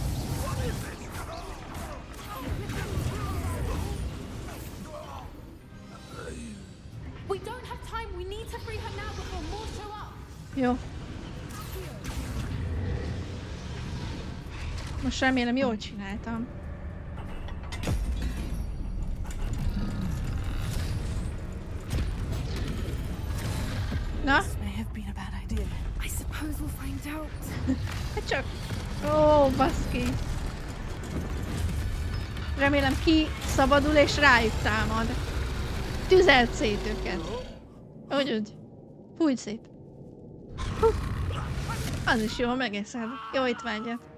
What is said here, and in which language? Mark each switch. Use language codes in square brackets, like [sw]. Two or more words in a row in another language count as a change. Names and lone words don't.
[hu] Jó. Most remélem jól csináltam. Na? [en] I suppose we'll find out. [hu] Hát csak... Ó, baszki. Remélem ki szabadul és rájuk támad. Tüzelt szét őket. Úgy. Fújj szét. Az is jó, megeszed. Jó étvágyat.